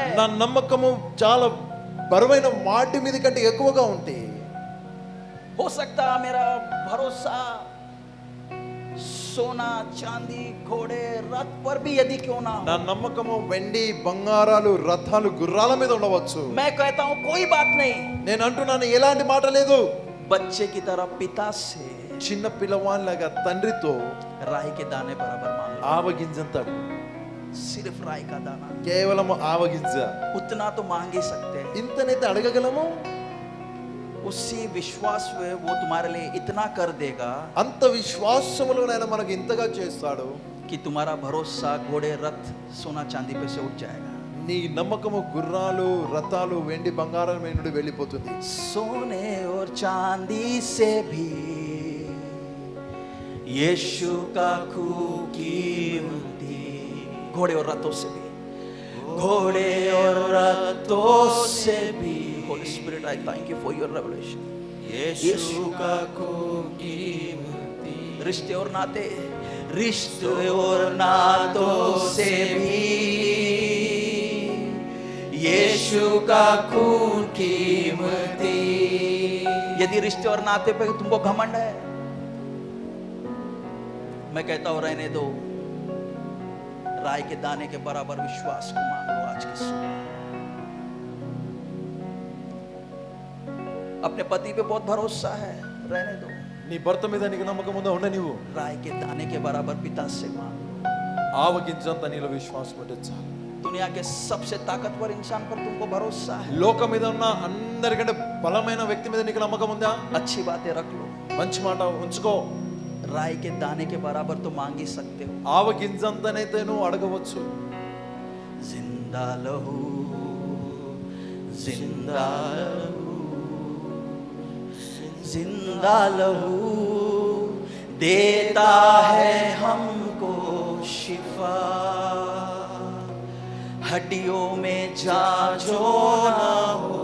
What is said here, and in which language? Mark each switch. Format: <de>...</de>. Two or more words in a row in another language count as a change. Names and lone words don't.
<te>నా నమ్మకము చాలా బరువైన వాటి మీద కంటే ఎక్కువగా ఉంటే,</te> <hi>हो सकता है मेरा भरोसा सोना चांदी घोड़े रथ पर भी यदि क्यों ना</hi> <te>నా</te> <hi>हो,</hi> <te>నమ్మకము వెండి బంగారాలు రథాలు గుర్రాల మీద ఉండవచ్చు.</te> <hi>मैं कहता हूं कोई बात नहीं,</hi> <te>నేను అంటున్నాను ఎలాంటి మాట లేదు.</te> <hi>बच्चे की तरह पिता से</hi> <te>చిన్న పిల్లవాళ్ళగా తండ్రితో</te> <hi>राई के दाने बराबर मांग लो।</hi> <te>ఆవగింజంత అడుగు,</te> <hi>सिर्फ राई का दाना,</hi> <te>కేవలం ఆవగింజ.</te> <hi>उतना तो मांग ही सकते हैं।</hi> <te>ఇంతనైతే అడగగలము.</te> <hi>उसी विश्वास में वो तुम्हारे लिए इतना कर देगा</hi> <te>అంత విశ్వాసములోనైనా మనకు ఇంతగా చేస్తాడు.</te> <hi>कि तुम्हारा भरोसा घोड़े रथ सोना चांदी पे से उठ जाएगा।</hi> <te>నీ నమ్మకము గుర్రాలు రథాలు వెండి బంగారం మీద నుండి వెళ్ళిపోతుంది.</te> <hi>सोने और चांदी से भी यीशु का खून कीमती, घोड़े और रथों से भी, घोड़े और रथों से भी।</hi> <en>Holy Spirit, I thank you for your revelation.</en> <hi>यीशु का खून कीमती, रिश्ते और नाते, रिश्ते और नातों से भी यीशु का खून कीमती। यदि रिश्ते और नाते पे तुमको घमंड है, मैं कहता हूं रहने दो, राई के दाने के बराबर विश्वास को मान लो आज के समय। अपने पति पे बहुत भरोसा है, रहने दो,</hi> <te>నీ భర్త మీద నీకు నమ్మకం ఉందా, ఉండ నీవు</te> <hi>राय के दाने के बराबर पिता से मांग लो।</hi> <te>ఆవగింజంత నీలో విశ్వాసం ఉంటే చాలు.</te> <hi>दुनिया के सबसे ताकतवर इंसान पर तुमको भरोसा है,</hi> <te>లోకం మీద ఉన్న అందరికంటే బలమైన వ్యక్తి మీద నీకు నమ్మకం ఉందా,</te> <hi>अच्छी बातें रख लो,</hi> <te>మంచి మాట ఉంచుకో.</te> <hi>राय के दाने के बराबर तो मांग ही सकते हो।</hi> <te>ఆవగింజంతనైతే నువ్వు అడగవచ్చు.</te> <hi>जिंदा लहू, जिंदा लहू, जिंदा लहू देता है हमको शिफा, हड्डियों में जान जो ना हो।</hi>